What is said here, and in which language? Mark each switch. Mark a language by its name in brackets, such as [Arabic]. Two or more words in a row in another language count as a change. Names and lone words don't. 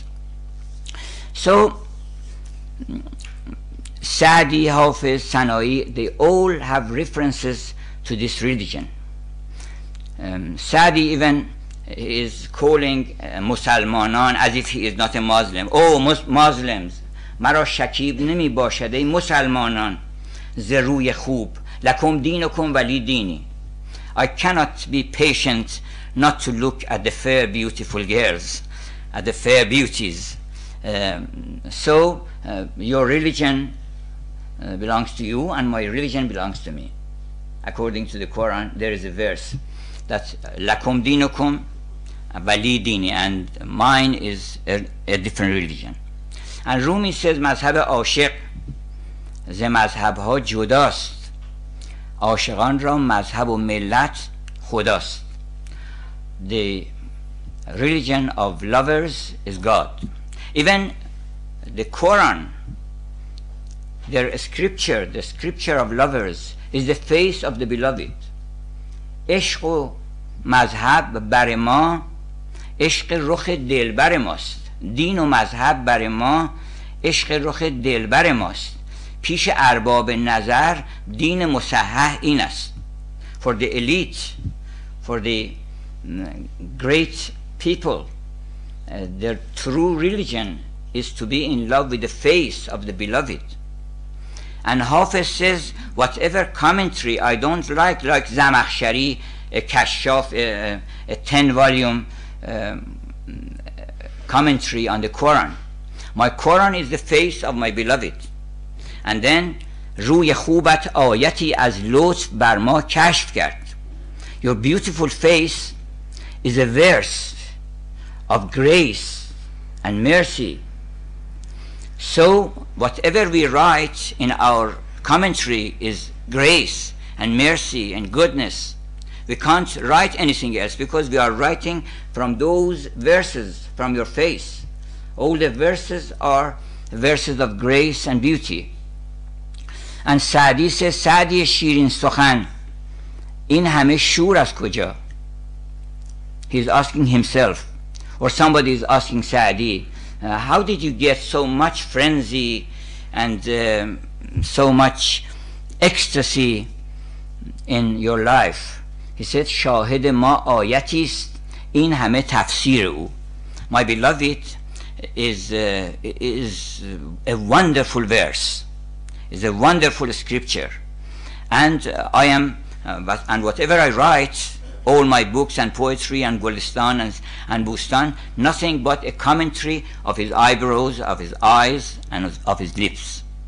[English] So Sa'di, Hafiz, Sana'i, they all have references to this religion. Sa'di even is calling Musalmanan as if he is not a Muslim. Oh, Muslims, [Persian] مرا شکیب نمی باشد ای مسلمانان ز روی خوب [Arabic] لکم دینکم ولی دینی. [English] I cannot be patient not to look at the fair beautiful girls, at the fair beauties. So your religion belongs to you and my religion belongs to me. According to the Quran, there is a verse that [Arabic] لكم دينكم ولي ديني, [English] and mine is a different religion. And Rumi says [Persian] مذهب عاشق ز مذهب‌ها جداست، عاشقان را مذهب و ملت خداست. [English] The religion of lovers is God. Even the Quran, their scripture, the scripture of lovers, is the face of the beloved. [Persian] عشق و مذهب بر ما عشق رخ دلبر ماست. دین و مذهب بر ما عشق رخ دلبر ماست. پیش ارباب نظر دین مصحح این است. [English] For the elite, for the great people, their true religion is to be in love with the face of the beloved. And Hafiz says, whatever commentary I don't like Zamakhshari, a Kashaf, a 10-volume commentary on the Quran. My Quran is the face of my beloved. And then [Persian] روی خوبت آیتی از لطف بر ما کشف کرد. [English] Your beautiful face is a verse of grace and mercy. So whatever we write in our commentary is grace and mercy and goodness. We can't write anything else because we are writing from those verses from your face. All the verses are verses of grace and beauty. And Saadi says, [Persian] سعدی شیرین سخن، این همه شور از کجا? [English] He's asking himself, or somebody is asking Saadi, how did you get so much frenzy and so much ecstasy in your life? He said, [Persian] شاهد ما آیتی است این همه تفسیر او. [English] My beloved is a wonderful verse, is a wonderful scripture, and I am and whatever I write, all my books and poetry and Gulistan and Bustan, nothing but a commentary of his eyebrows, of his eyes, and of his lips.